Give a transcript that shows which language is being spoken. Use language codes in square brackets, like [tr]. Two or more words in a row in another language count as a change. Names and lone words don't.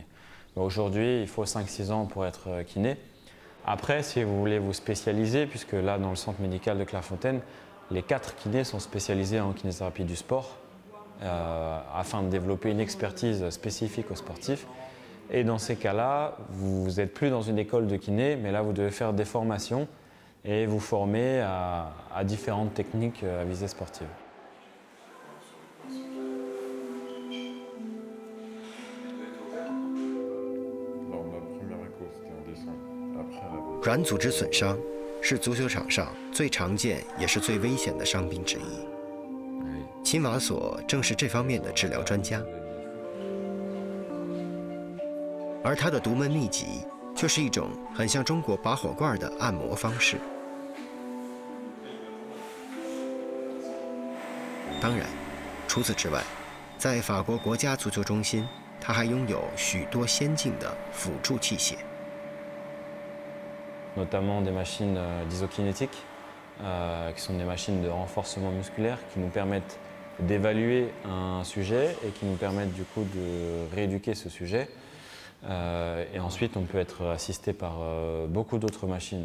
[fr] Aujourd'hui, il faut 5-6 ans pour être kiné. Après, si vous voulez vous spécialiser, puisque là, dans le centre médical de Clairefontaine, les 4 kinés sont spécialisés en kinésithérapie du sport, afin de développer une expertise spécifique aux sportifs. Et dans ces cas-là, vous n'êtes plus dans une école de kiné, mais là, vous devez faire des formations et vous former à différentes techniques à visée sportive. [zh] 软组织损伤是足球场上最常见也是最危险的伤病之一。青瓦索正是这方面的治疗专家，而他的独门秘籍却是一种很像中国拔火罐的按摩方式。当然，除此之外，在法国国家足球中心，他还拥有许多先进的辅助器械。 [fr] Notamment des machines d'isokinétique, qui sont des machines de renforcement musculaire qui nous permettent d'évaluer un sujet et qui nous permettent du coup de rééduquer ce sujet. Et ensuite, on peut être assisté par beaucoup d'autres machines.